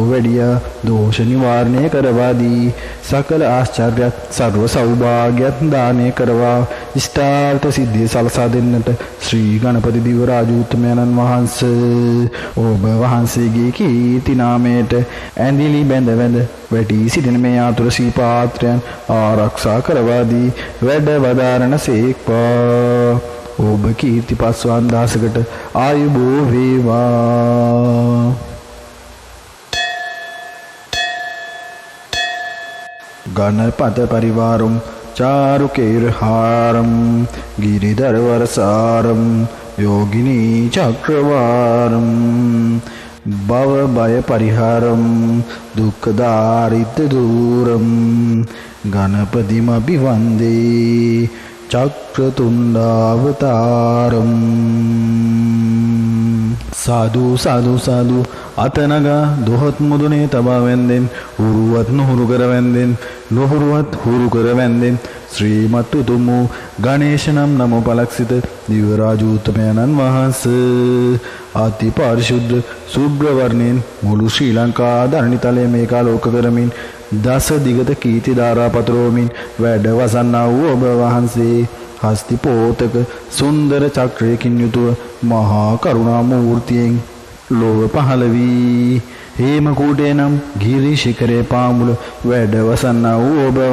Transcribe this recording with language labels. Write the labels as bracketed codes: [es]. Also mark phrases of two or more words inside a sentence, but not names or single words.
[si] වැඩිය දෝෂ නිවාරණය කරවා දී සකල ආශ්චර්යත් සර්ව සෞභාග්‍යත් දානය කරවා ඉෂ්ටාර්ථ සිද්ධිය සලසා දෙන්නට ශ්‍රී ගණපති දිව්‍ය රාජෝත්තමයන්න් වහන්සේ ඔබ වහන්සේගේ කීර්ති නාමයට ඇඳිලි බැඳ වැඳ වැටි සිටින මේ ආතුර ශ්‍රී පාත්‍රයන් ආරක්ෂා කරවා දී වැඩ වදාරණ සේක්වා ඔබ කීර්ති පස්වන් දාසකට ආයුබෝ වේවා. [sa] गणपत परिवारम् चारुकेरहारं गिरिधरवरसारं योगिनी चक्रवारं भवभयपरिहारं दुःखदारिद्र्यदूरं गणपतिमभिवन्दे चक्रतुण्डावतारम्. साधु साधु साधु [si] අතනගා දොහොත් මුදුනේ තබා වැන්දෙන් උරුවත් නුහුරු කර වැන්දෙන් නොහුරුවත් හුරු කර වැන්දෙන් ශ්‍රීමත් උතුම් වූ ගණේශ නම් නම පලක්සිත දිව්‍ය රාජෝත්තමයන්න් වහන්සේ අති පාරිශුද්ධ සුබ්‍ර වර්ණයෙන් මුළු ශ්‍රී ලංකා ධරණිතලය මේකාලෝක කරමින් දස දිගත කීර්ති ධාරා පතරෝමින් වැඩ වසන්නා වූ ඔබ වහන්සේ හස්ති පෝතක සුන්දර චක්‍රයකින් යුතුව මහා කරුණා මූර්තියෙන් ලෝව පහළ වී හේමකූටේ නම් ගිරි ශිඛරේ පාමුල වැඩ වසන්නා වූ ඔබ